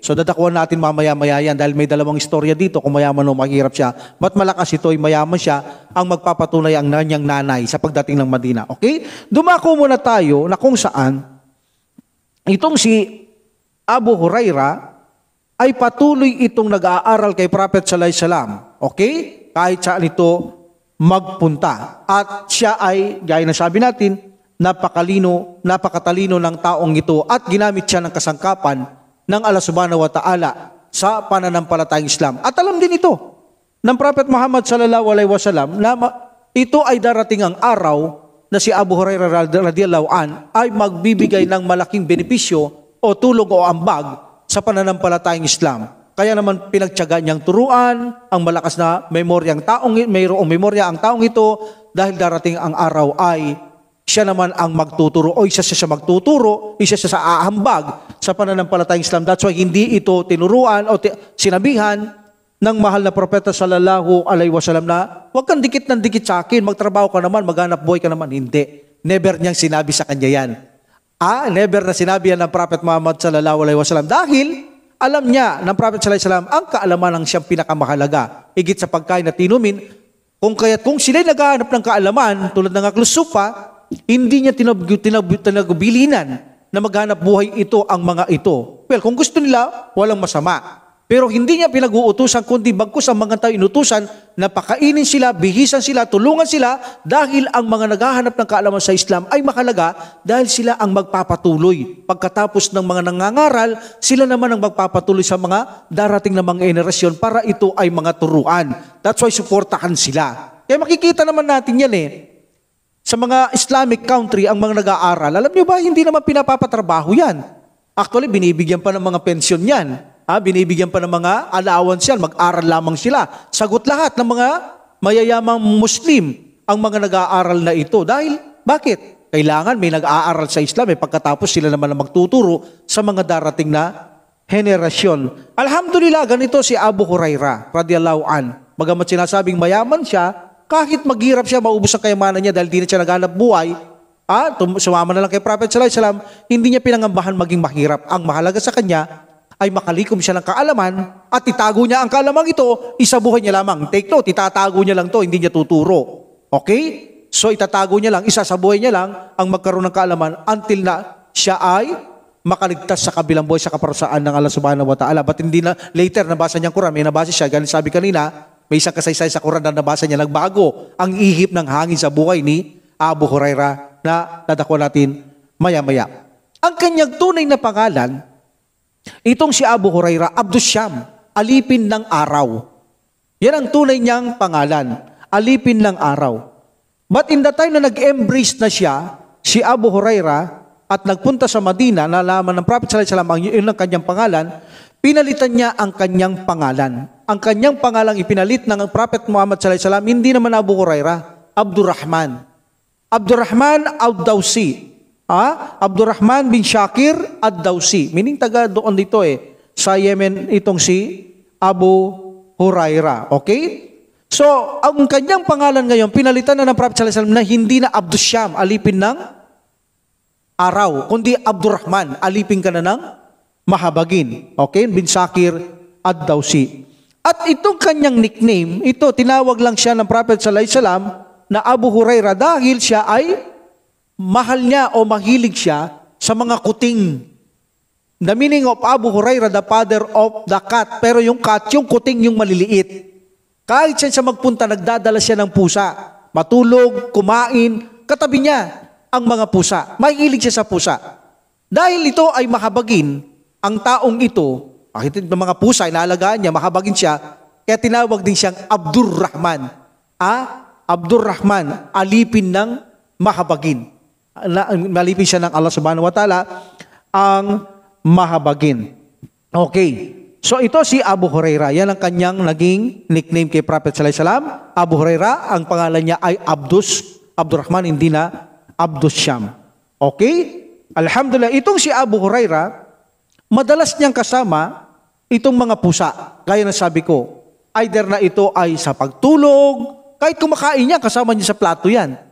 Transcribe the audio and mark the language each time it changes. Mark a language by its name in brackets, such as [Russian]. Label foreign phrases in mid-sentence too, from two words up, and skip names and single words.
[Filipino] So dadakuan natin mamaya-maya yan dahil may dalawang istorya dito kung mayaman o mahirap siya. Ba't malakas ito ay mayaman siya ang magpapatunay ang kanyang nanay sa pagdating ng Madina. Okay? Dumako muna tayo na kung saan itong si Abu Hurairah ay patuloy itong nag-aaral kay Prophet [Arabic] صلى الله عليه وسلم. [Filipino] Okay? Kahit saan ito magpunta. At siya ay, gaya na sabi natin, napakatalino ng taong ito at ginamit siya ng kasangkapan ng Allah [Arabic] سبحانه وتعالى [Filipino] sa pananampalatayang Islam. At alam din ito ng Prophet Muhammad [Arabic] صلى الله عليه وسلم [Filipino] na ito ay darating ang araw na si Abu Hurairah [Arabic] رضي الله عن [Filipino] ay magbibigay ng malaking benepisyo o tulong o ambag sa pananampalatayang Islam. Kaya naman pinagtiyaga niyang turuan ang malakas na memoryang mayroong memorya ang taong ito dahil darating ang araw ay siya naman ang magtuturo o isa siya magtuturo, isa siya sa aahambag sa pananampalatayang Islam. [English] That's why [Filipino] hindi ito tinuruan o sinabihan ng mahal na propeta [Arabic] صلى الله عليه وسلم [Filipino] na huwag kang dikit ng dikit sa akin, magtrabaho ka naman, maghanap buhay ka naman. Hindi. Never niyang sinabi sa kanya yan. Never na sinabi yan ng Prophet Muhammad [Arabic] صلى الله عليه وسلم [Filipino] dahil alam niya ng Prophet [Arabic] صلى الله عليه وسلم [Filipino] ang kaalaman ang siyang pinakamahalaga. Higit sa pagkain at inumin, kung sila'y naghahanap ng kaalaman tulad ng aklusupa, hindi niya tinagubilinan na maghanap buhay ito ang mga ito. Well, kung gusto nila, walang masama. Pero hindi niya pinag-uutusan, kundi bagkus ang mga tao inutusan na pakainin sila, bihisan sila, tulungan sila dahil ang mga naghahanap ng kaalaman sa Islam ay makalaga dahil sila ang magpapatuloy. Pagkatapos ng mga nangangaral, sila naman ang magpapatuloy sa mga darating na mga generasyon para ito ay mga turuan. [English] That's why [Filipino] suportahan sila. Kaya makikita naman natin yan sa mga [English] Islamic country, [Filipino] ang mga nag-aaral, alam niyo ba, hindi naman pinapapatrabaho yan. Actually, binibigyan pa ng mga pensyon yan. Binibigyan pa ng mga allowance yan, mag-aral lamang sila. Sagot lahat ng mga mayayamang Muslim ang mga nag-aaral na ito. Dahil, bakit? Kailangan may nag-aaral sa Islam, pagkatapos sila naman ang magtuturo sa mga darating na henerasyon. Alhamdulillah, ganito si Abu Hurairah, [Arabic] رضي الله عن. [Filipino] Bagamat sinasabing mayaman siya, kahit maghirap siya, maubos ang kayamanan niya dahil di na siya naghanap buhay, sumama na lang kay Prophet [Arabic] صلى الله عليه وسلم, [Filipino] hindi niya pinangambahan maging mahirap. Ang mahalaga sa kanya ay makalikom siya ng kaalaman at itago niya ang kaalamang ito, isabuhay niya lamang. [English] Take note, [Filipino] itatago niya lang to, hindi niya tuturo. Okay? So itatago niya lang, isasabuhay niya lang ang magkaroon ng kaalaman until na siya ay makaligtas sa kabilang buhay sa kaparusaan ng Allah [Arabic] سبحانه وتعالى. [Filipino] But hindi na, later nabasa niya ang Quran, may nabasa siya, ganun sabi kanina, may isang kasaysay sa Quran na nabasa niya, nagbago ang ihip ng hangin sa buhay ni Abu Hurairah na dadakwa natin maya-maya. Ang kanyang tunay na pangalan, itong si Abu Hurairah, Abdus Syam, alipin ng araw. Yan ang tunay niyang pangalan, alipin ng araw. [English] But in the time [Filipino] na nag-embrace na siya, si Abu Hurairah, at nagpunta sa Madina, nalaman ng Prophet [Arabic] صلى الله عليه وسلم [Filipino] yun ang kanyang pangalan, pinalitan niya ang kanyang pangalan. Ang kanyang pangalang ipinalit ng Prophet Muhammad [Arabic] صلى الله عليه وسلم, [Filipino] hindi naman Abu Hurairah, Abdurrahman. Abdurrahman ad-Dawsi. Abdurrahman bin Shakir ad-Dawsi. Meaning taga doon dito sa Yemen itong si Abu Hurairah. Okay? So, ang kanyang pangalan ngayon, pinalitan na ng Prophet [Arabic] صلى الله عليه وسلم [Filipino] na hindi na Abdus Syam, alipin ng araw, kundi Abdurrahman, alipin ka na ng mahabagin. Okay? Bin Shakir ad-Dawsi. At itong kanyang nickname, ito, tinawag lang siya ng Prophet [Arabic] صلى الله عليه وسلم [Filipino] na Abu Hurairah dahil siya ay mahal niya o mahilig siya sa mga kuting. [English] The meaning of Abu Hurairah, the father of the cat. [Filipino] Pero yung cat, yung kuting, yung maliliit. Kahit siya magpunta, nagdadala siya ng pusa. Matulog, kumain, katabi niya ang mga pusa. Mahilig siya sa pusa. Dahil ito ay mahabagin, ang taong ito, kahit ng mga pusa, inaalagaan niya, mahabagin siya, kaya tinawag din siyang Abdurrahman. Abdurrahman, alipin ng mahabagin. Malipin siya ng Allah [Arabic] سبحانه وتعالى [Filipino] ang mahabagin. Okay. So ito si Abu Hurairah. Yan ang kanyang naging nickname kay Prophet [Arabic] صلى الله عليه وسلم. [Filipino] Abu Hurairah, ang pangalan niya ay Abdurrahman, hindi na Abdus Syam. Okay? Alhamdulillah, itong si Abu Hurairah, madalas niyang kasama itong mga pusa. Gaya na sabi ko, either na ito ay sa pagtulog, kahit kumakain niya, kasama niya sa plato yan.